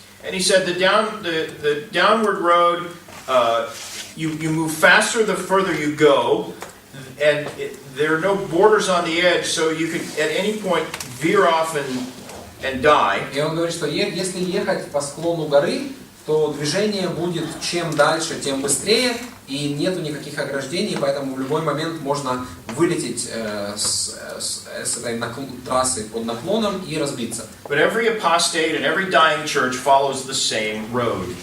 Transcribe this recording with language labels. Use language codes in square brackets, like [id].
[en] And he said the downward road, you move faster the further you go, and there are no borders on the edge, so you could at any point veer off and die. [ru] И он говорит, что если ехать по склону горы, то движение будет чем дальше, тем быстрее, и нету никаких ограждений, поэтому в любой момент можно вылететь с этой трассы под наклоном и разбиться. [en] But every apostate and every dying church follows the same road.